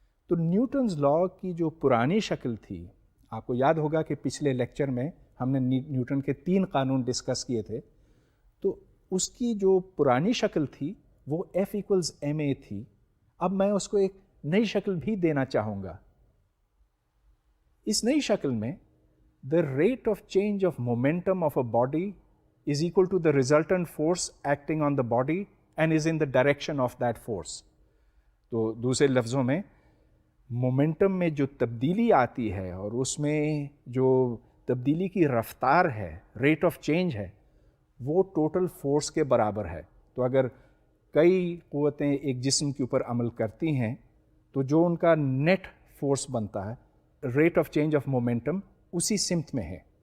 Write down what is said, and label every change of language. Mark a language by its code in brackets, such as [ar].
[ur] تو نیوٹنز لا کی جو پرانی شکل تھی, آپ کو یاد ہوگا کہ پچھلے لیکچر میں ہم نے نیوٹن کے 3 قانون ڈسکس کیے تھے, تو اس کی جو پرانی شکل تھی وہ ایف ایکولز ایم اے تھی. اب میں اس کو ایک نئی شکل بھی دینا چاہوں گا. اس نئی شکل میں [en] the rate of change of momentum of a body is equal to the resultant force acting on the body and is in the direction of that force. [ur] تو دوسرے لفظوں میں مومنٹم میں جو تبدیلی آتی ہے اور اس میں جو تبدیلی کی رفتار ہے, ریٹ آف چینج ہے, وہ ٹوٹل فورس کے برابر ہے. تو اگر کئی قوتیں ایک جسم کے اوپر عمل کرتی ہیں تو جو ان کا نیٹ فورس بنتا ہے, rate of change of momentum اسی سمت میں ہے.